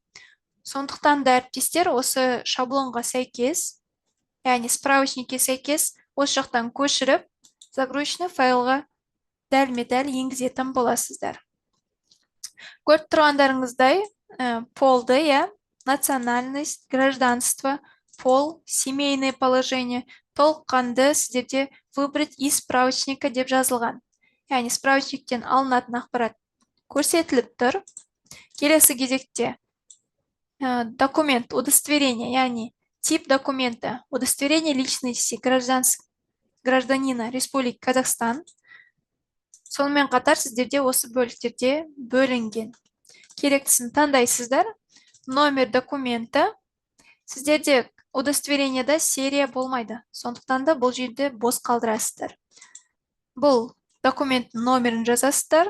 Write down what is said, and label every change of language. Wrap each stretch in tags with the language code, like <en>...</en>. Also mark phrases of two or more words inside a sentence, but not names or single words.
<kk>Сондықтан да әріптестер осы шаблонға сәйкес, яғни справочникке сәйкес, осы жақтан көшіріп,</kk> <ru>загрузочный файлға</ru> <kk>дәлме-дәл енгізетін боласыздар. Көріп тұрғандарыңыздай, полды,</kk> <ru>национальность, гражданство, пол, семейное положение,</ru> <kk>толыққанды сіздерде</kk> <ru>выбрать из справочника</ru> <kk>деп жазылған. Яғни справочниктен алынатын ақпарат көрсетіліп тұр. Келесі кезекте</kk> <ru>документ, удостоверение, яғни тип документа, удостоверение личности гражданина Республики Казахстан.</ru> <kk>Сонымен қатар сіздерде осы бөліктерде бөлінген. Керектісін таңдайсыздар.</kk> <ru>Номер документа.</ru> <kk>Сіздерде удостоверениеда серия болмайды. Сондықтан да бұл жерде бос қалдырасыздар. Бұл документтің номерін жазасыздар.</kk>